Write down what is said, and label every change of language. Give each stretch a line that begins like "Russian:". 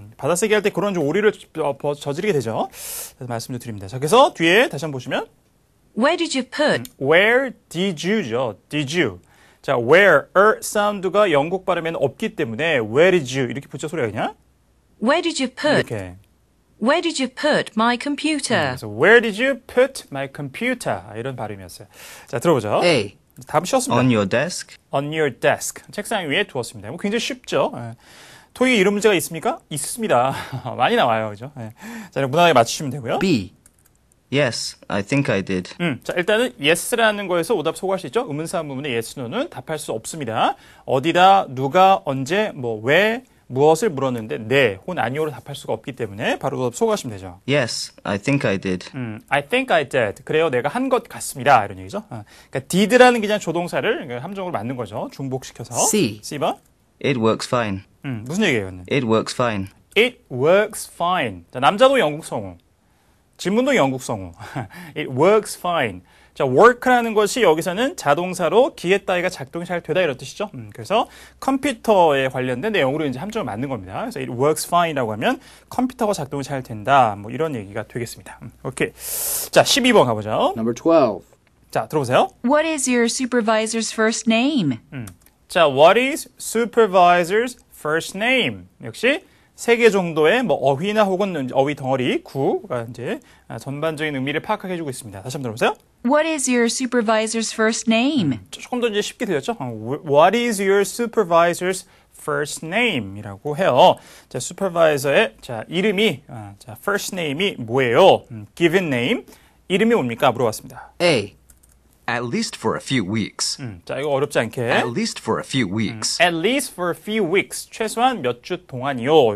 Korean: 받아쓰기 할 때 그런 좀 오류를 저지르게 되죠. 그래서 말씀을 드립니다. 자, 그래서 뒤에 다시 한번 보시면
English: Where did you put? Where did you
Korean: 죠.
English: Did you.
Korean: 자, where, 사운드가 영국 발음에는 없기 때문에
English: where did you
Korean: 이렇게 붙여 소리가 그냥
English: Where did you put?
Korean: 이렇게.
English: Where did you put my computer?
Korean: 그래서
English: where did you put my computer
Korean: 이런 발음이었어요. 자, 들어보죠.
English: A.
Korean: 답은 쉬웠습니다.
English: On your desk? On your desk.
Korean: 책상 위에 두었습니다. 뭐 굉장히 쉽죠. 토익 이런 문제가 있습니까? 있습니다. 많이 나와요. 그죠? 자, 무난하게 맞추시면 되고요.
English: B. Yes, I think I did.
Korean: 자, 일단은 yes라는 거에서 오답 소개할 수 있죠. 의문사 부분에 yes, no는 답할 수 없습니다. 어디다, 누가, 언제, 뭐, 왜, 무엇을 물었는데 네, 혹은 아니오로 답할 수가 없기 때문에 바로 오답 소개하시면 되죠.
English: Yes, I think I did. I think I did.
Korean: 그래요, 내가 한 것 같습니다. 이런 얘기죠. 그러니까 did라는 그냥 조동사를 함정으로 만든 거죠. 중복시켜서.
English: C.
Korean: C번.
English: It works fine.
Korean: 무슨 얘기예요, 이거는?
English: It works fine. It works fine.
Korean: 자, 남자도 영국 성우. 질문도 영국 성우.
English: It works fine.
Korean: 자, work라는 것이 여기서는 자동사로 기계 따위가 작동이 잘 되다 이런 뜻이죠. 그래서 컴퓨터에 관련된 내용으로 이제 함정을 만든 겁니다. 그래서
English: it works fine
Korean: 이라고 하면 컴퓨터가 작동이 잘 된다. 뭐 이런 얘기가 되겠습니다. 오케이. 자, 12번 가보죠.
English: Number 12.
Korean: 자, 들어보세요.
English: What is your supervisor's first name?
Korean: 자,
English: what is supervisor's first name?
Korean: 역시 3개 정도의 뭐 어휘나 혹은 어휘 덩어리, 구가 이제 전반적인 의미를 파악하게 해주고 있습니다. 다시 한번 들어보세요.
English: What is your supervisor's first name?
Korean: 조금 더 이제 쉽게 들렸죠?
English: What is your supervisor's first name?
Korean: 이라고 해요. 자, supervisor의 자, 이름이, 자, first name이 뭐예요? given name. 이름이 뭡니까? 물어봤습니다.
English: A. At least for a few weeks.
Korean: 자, 이거 어렵지 않게.
English: At least for a few weeks. At least for a few weeks.
Korean: 최소한 몇 주 동안이요.